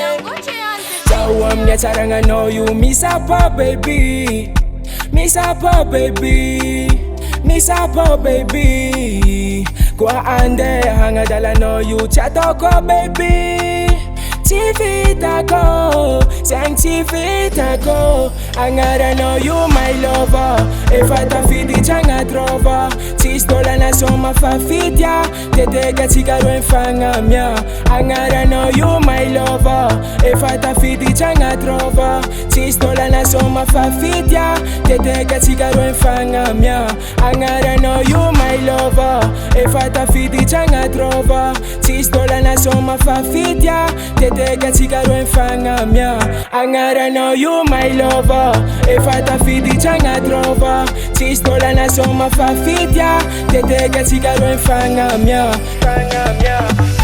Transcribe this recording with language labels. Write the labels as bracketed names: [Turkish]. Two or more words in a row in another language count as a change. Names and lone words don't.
[Malagasy] Zaho amin'ny hatsaragnanao io misapo baby, misapo baby, misapo baby. Kwa ande hangadalanao io tsy ataoko baby, tsy vitako, zegny tsy vitako. Agnaranao io [English] my lover, [Malagasy] efa tafiditra agnaty rova. Tsisy tôlana soma fa fitya, teteka tsika roa mifagnamia. Agnaranao io [English] my lover, [Malagasy] efa tafiditra agnaty rova. Tsisy tôlana soma fa fitya, teteka tsika roa mifagnamia. Agnaranao io [English] my lover, [Malagasy] efa tafiditra agnaty rova. Tsisy tôlana soma fa fitya, teteka tsika roa mifagnamia. Agnaranao io [English] my lover, [Malagasy] efa tafiditra agnaty rova. Tsisy tôlana soma fa fitya, teteka tsika roa mifagnamia.